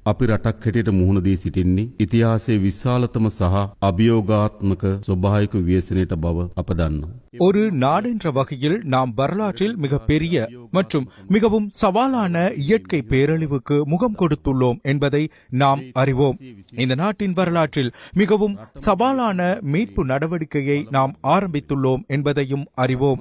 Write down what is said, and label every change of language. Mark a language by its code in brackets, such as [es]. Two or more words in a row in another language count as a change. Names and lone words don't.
[si] අපි රටක් හැටියට මුහුණ දී සිටින්නේ ඉතිහාසයේ විශාලතම සහ අභියෝගාත්මක ස්වභාවික විශ්ලේෂණයට බව අප දන්නවා. [ta] ஒரு நாடென்ற வகையில் நாம் வரலாற்றில் மிக பெரிய மற்றும் மிகவும் சவாலான இயற்கை பேரழிவுக்கு முகம் கொடுத்துள்ளோம் என்பதை நாம் அறிவோம். இந்த நாட்டின் வரலாற்றில் மிகவும் சவாலான மீட்பு நடவடிக்கையை நாம் ஆரம்பித்துள்ளோம் என்பதையும் அறிவோம்.